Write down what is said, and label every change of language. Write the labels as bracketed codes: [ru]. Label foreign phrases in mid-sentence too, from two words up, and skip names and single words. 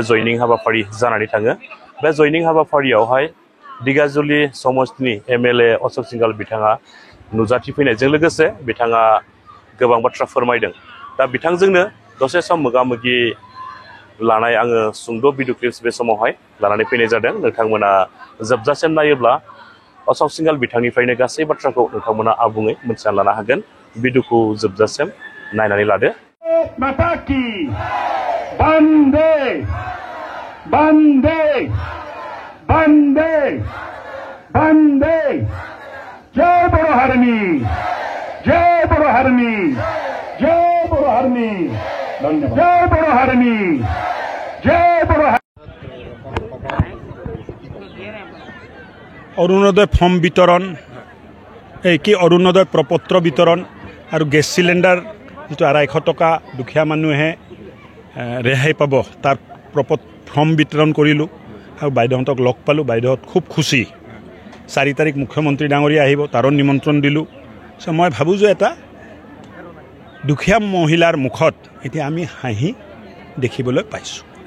[brx] जयनिं हाबाफारि जानानै थाङो बे जयनिं हाबाफारियावहाय दिगाजुलि समष्टिनि एमएलए अशोक सिंघाल बिथाङा नुजाथिफैनायजों लोगोसे बिथाङा गोबां बाथ्रा फोरमायदों दा बिथांजोंनो दसे सम मोगामोगि लानाय आङो सुंद' [en] video clips [brx] बे समावहाय लानानै फैनाय जादों नोंथांमोना जोबजासिम नायोब्ला अशोक सिंघाल बिथांनिफ्रायनो गासै बाथ्राखौ नोंथांमोना आबुङै मिथिना लानो हागोन भिडिअखौ जोबजासिम नायनानै लादो [hi] माता की वंदे वंदे वंदे वंदे जय बोलो हरनी जय बोलो हरनी जय बोलो हरनी जय बोलो हरनी जय बोलो [as] অৰুণোদয় ফৰ্ম বিতৰণ কি অৰুণোদয় প্ৰপত্ৰ বিতৰণ আৰু [en] gas cylinder [as] যিটো 250 টকা দুখীয়া মানুহে ৰেহাই পাব তাৰ ফৰ্ম বিতৰণ কৰিলোঁ আৰু বাইদেউহঁতক লগ পালোঁ বাইদেউহঁত খুব খুচি 4 তাৰিখ মুখ্যমন্ত্ৰী ডাঙৰীয়া আহিব তাৰো নিমন্ত্ৰণ দিলোঁ মই ভাবোঁ যে এটা দুখীয়া মহিলাৰ মুখত এতিয়া আমি হাঁহি দেখিবলৈ পাইছোঁ